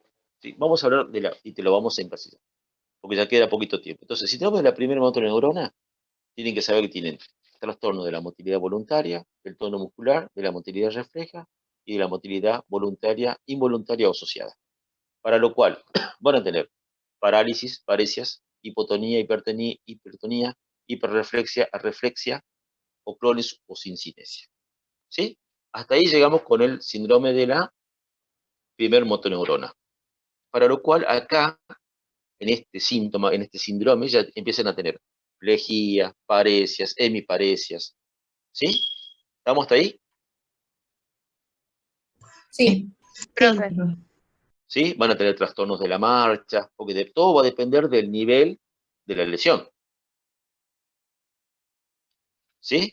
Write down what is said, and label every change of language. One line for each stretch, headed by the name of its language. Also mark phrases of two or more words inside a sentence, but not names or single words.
Spanish: Sí, vamos a hablar y te lo vamos a encasillar, porque ya queda poquito tiempo. Entonces, si tenemos la primera motoneurona, tienen que saber que tienen trastorno de la motilidad voluntaria, del tono muscular, de la motilidad refleja y de la motilidad voluntaria, involuntaria o asociada. Para lo cual van a tener parálisis, paresias, hipotonía, hipertonía, hiperreflexia, arreflexia o clones o sincinesia. ¿Sí? Hasta ahí llegamos con el síndrome de la primer motoneurona. Para lo cual acá, en este síntoma, en este síndrome, ya empiezan a tener plejías, paresias, hemiparesias. ¿Sí? ¿Estamos hasta ahí? Sí. Profe. ¿Sí? Van a tener trastornos de la marcha, porque todo va a depender del nivel de la lesión. ¿Sí?